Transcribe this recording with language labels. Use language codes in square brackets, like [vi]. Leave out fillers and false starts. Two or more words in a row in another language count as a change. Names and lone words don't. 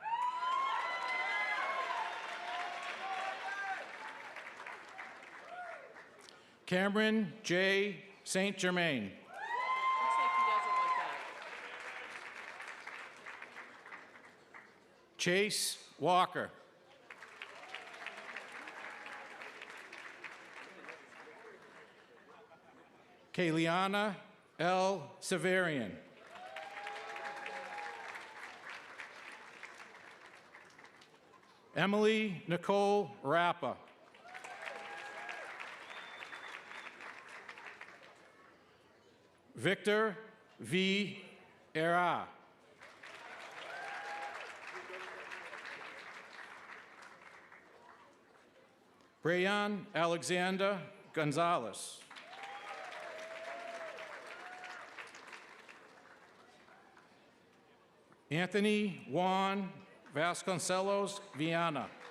[en] Cameron J. St. Germain. Looks like he doesn't want that. Chase Walker. Kayliana L. Severian. Emily Nicole Rappa. Victor V. Era. Brayan Alexander Gonzalez. Anthony Juan Vasconcelos Viana.